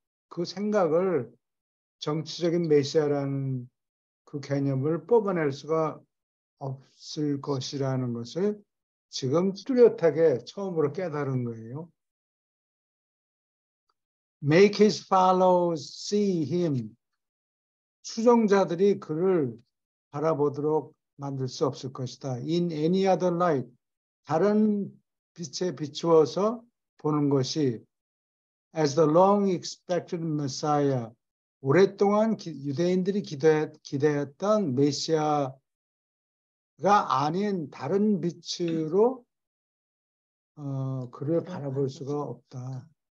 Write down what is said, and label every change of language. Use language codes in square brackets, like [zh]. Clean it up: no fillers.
[ko] 그 생각을 정치적인 메시아라는 그 개념을 뽑아낼 수가 없을 것이라는 것을 지금 뚜렷하게 처음으로 깨달은 거예요. [en] Make his followers see him. [ko] 추종자들이 그를 바라보도록 만들 수 없을 것이다. [en] In any other light. [ko] 다른 빛에 비추어서 보는 것이 [en] as the long expected Messiah. [ko] 오랫동안 유대인들이 기대했던 메시아가 아닌 다른 빛으로 그를 바라볼 수가 없다.